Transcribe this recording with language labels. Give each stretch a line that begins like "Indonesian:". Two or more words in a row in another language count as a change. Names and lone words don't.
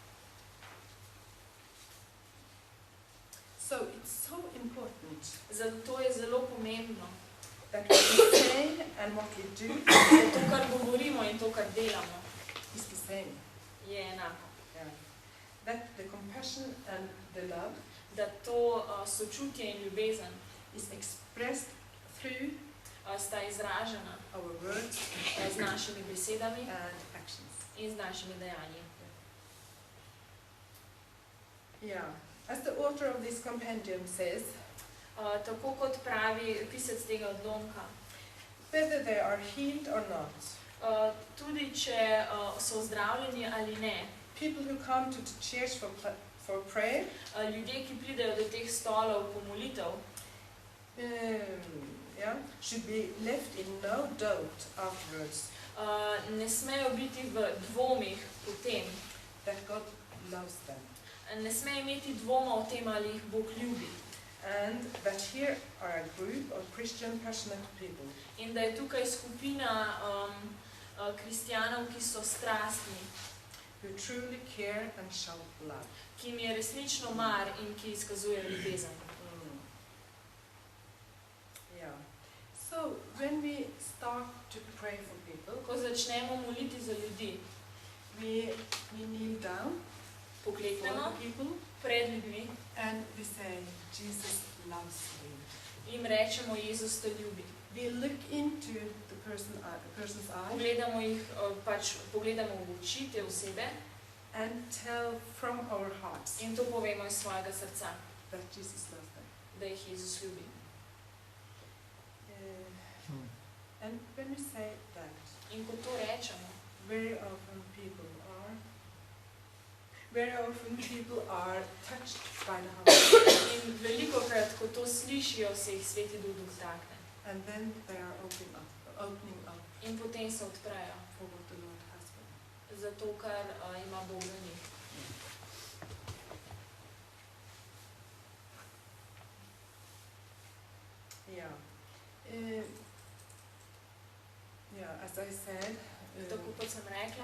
English: So it's so important
Slovenian: Zato je zelo pomembno,
English: that what we say and what we do
Slovenian: da to, kar govorimo in to, kar delamo,
English: is the same.
Slovenian: je enako.
English: Yeah. That the compassion and the love
Slovenian: Da to sočutje in ljubezen
English: is expressed through
Slovenian: sta izražena
English: our words
Slovenian: z našimi besedami
English: and actions.
Slovenian: in z našimi dejanji.
English: Yeah. As the author of this compendium says,
Slovenian: Tako kot pravi pisec tega odlomka,
English: whether they are healed or not,
Slovenian: tudi če so ozdravljeni ali ne,
English: people who come to the church for prayer,
Slovenian: ljudje, ki pridejo do teh stolov pomolitev,
English: should be left in no doubt afterwards
Slovenian: ne smejo biti v dvomih o tem,
English: that God loves them,
Slovenian: ne smejo imeti dvoma o tem, ali jih Bog ljubi.
English: and that here are a group of Christian passionate people
Slovenian: In da je tukaj skupina kristjanov, ki so strastni,
English: who truly care and show love.
Slovenian: ki jim je resnično mar in ki izkazujejo ljubezen.
English: Yeah. So when we start to pray for people,
Slovenian: Ko začnemo moliti za ljudi,
English: we kneel down for
Slovenian: pokleknemo
English: the people
Slovenian: pred ljudmi
English: and we say, Jesus loves you.
Slovenian: in rečemo, Jezus te ljubi.
English: We look into the person's eyes
Slovenian: Pogledamo jih, pogledamo v oči te osebe
English: and tell from our hearts
Slovenian: in to povemo iz svojega srca,
English: that Jesus loves them.
Slovenian: da jih Jezus ljubi.
English: And when we say that,
Slovenian: In ko to rečemo,
English: very often people are touched by the Holy Spirit,
Slovenian: in velikokrat, ko to slišijo, se jih Sveti Duh dotakne.
English: and then they are opening up
Slovenian: In potem se odprejo
English: for what the Lord has for them.
Slovenian: za to, kar ima Bog za njih.
English: Yeah. Yeah, as I said,
Slovenian: Tako kot sem rekla,